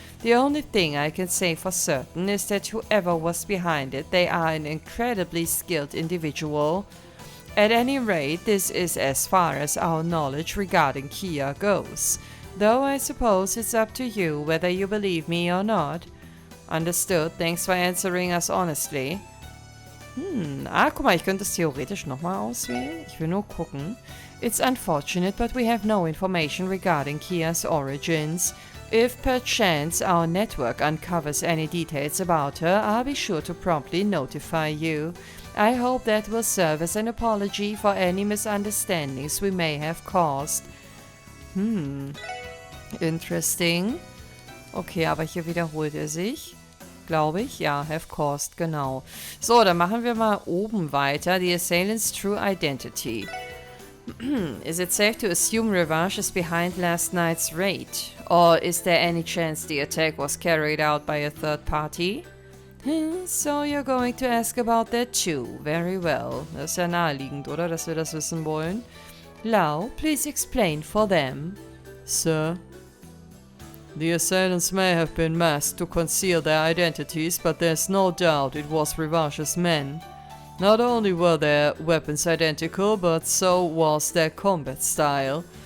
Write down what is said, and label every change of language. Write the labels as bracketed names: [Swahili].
[English] The only thing I can say for certain is that whoever was behind it, they are an incredibly skilled individual. At any rate, this is as far as our knowledge regarding Kia goes. Though I suppose it's up to you whether you believe me or not. Understood, thanks for answering us honestly. [German] Guck mal, ich könnte es theoretisch nochmal auswählen. Ich will nur gucken. [English] It's unfortunate, but we have no information regarding Kia's origins. If perchance our network uncovers any details about her, I'll be sure to promptly notify you. I hope that will serve as an apology for any misunderstandings we may have caused. Interesting. [German] Okay, aber hier wiederholt er sich. Glaube ich. Ja, [English] have caused, [German] genau. So, dann machen wir mal oben weiter. [English] The assailant's true identity. Is it safe to assume Revache is behind last night's raid? Or is there any chance the attack was carried out by a third party? So you're going to ask about that too. Very well. [German] Das ist ja naheliegend, oder? Dass wir das wissen wollen. [English] Lau, please explain for them. Sir? The assailants may have been masked to conceal their identities, but there's no doubt it was Revache's men. Not only were their weapons identical, but so was their combat style.